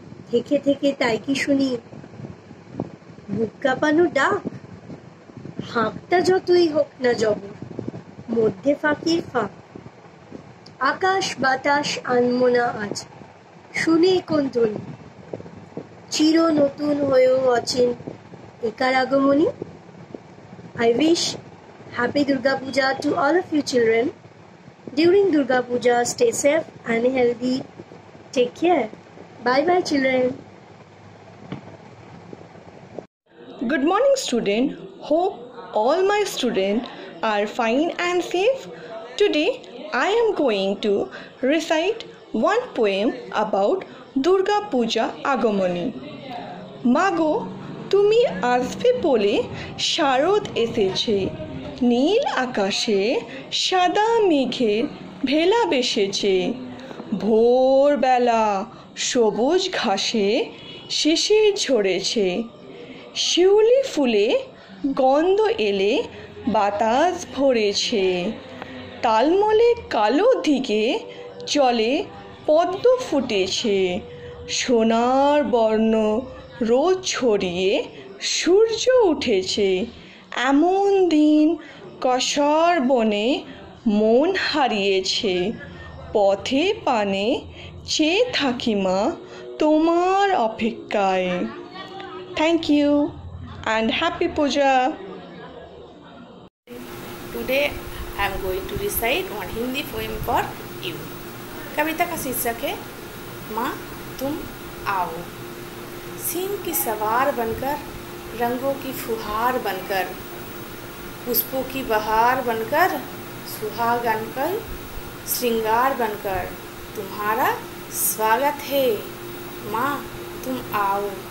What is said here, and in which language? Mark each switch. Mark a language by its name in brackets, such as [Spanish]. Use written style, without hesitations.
[Bangla] থেকে থেকে তাই কি শুনি বুক কাঁপানো ডাক, হাঁকটা যতই হোক না জবর, মধ্যে ফাঁকির ফাঁক। আকাশ বাতাস আনমো না আজ, শুনে কোন ধ্বনি, চির নতুন হয়েও অচেন একার আগমনী। [English] I wish Happy Durga Puja to all of you children. During Durga Puja, stay safe and healthy. Take care. Bye bye children. Good morning student. Hope all my students are fine and safe. Today I am going to recite one poem about Durga Puja Agamoni. [Bangla] মাগো তুমি আসবে বলে শারদ এসেছে, নীল আকাশে সাদা মেঘের ভেলা বেসেছে। ভোরবেলা সবুজ ঘাসে শিশির ঝরেছে, শিউলি ফুলে গন্ধ এলে বাতাস ভরেছে। তালমলে কালো দিকে জলে পদ্ম ফুটেছে, সোনার বর্ণ রোদ ছড়িয়ে সূর্য উঠেছে। এমন দিন কসর বনে মন হারিয়েছে, পথে পানে চেয়ে থাকি মা তোমার অপেক্ষায়। [English] Thank you and happy puja. Today I am going to recite one Hindi poem for you. [Hindi] कविता का शीर्षक है माँ तुम आओ। सिंह की सवार बनकर, रंगों की फुहार बनकर, पुष्पों की बहार बनकर, सुहागन का श्रृंगार बनकर तुम्हारा स्वागत है माँ तुम आओ।